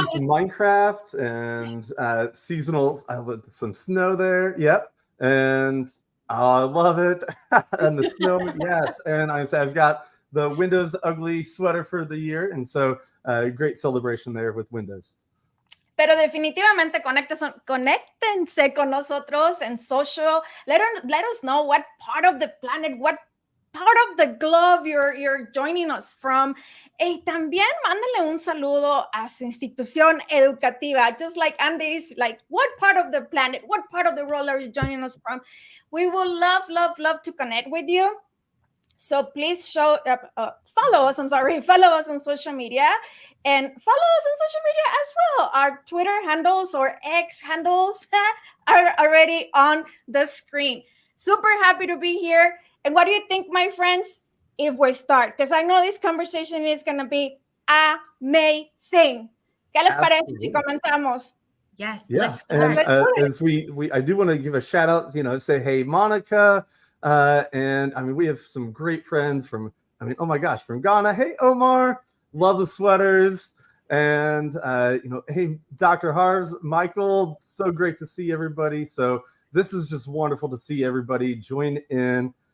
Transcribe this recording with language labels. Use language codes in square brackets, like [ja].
[en] I see some Minecraft and seasonal, some snow there. Yep. And I love it. And the snow, yes. And I've got the Windows Ugly sweater for the year. And so great celebration there with Windows. [es] Pero definitivamente conéctense con nosotros en social. [en] Let us know what part of the planet, what part of the globe you're joining us from. [es] Y también mándale un saludo a su institución educativa. [en] Just like Andy's, like, what part of the planet, what part of the world are you joining us from? We will love to connect with you. So please follow us on social media and follow us on social media as well. Our Twitter handles or X handles are already on the screen. Super happy to be here. And what do you think, my friends, if we start? Because I know this conversation is going to be amazing. [es] ¿Qué les parece si comenzamos? [en] Yes. Yeah. And as I do want to give a shout out, say, hey, Monica. And I mean, we have some great friends from Ghana. Hey, Omar, love the sweaters. And, hey, Dr. Harves, Michael, so great to see everybody. So this is just wonderful to see everybody join in.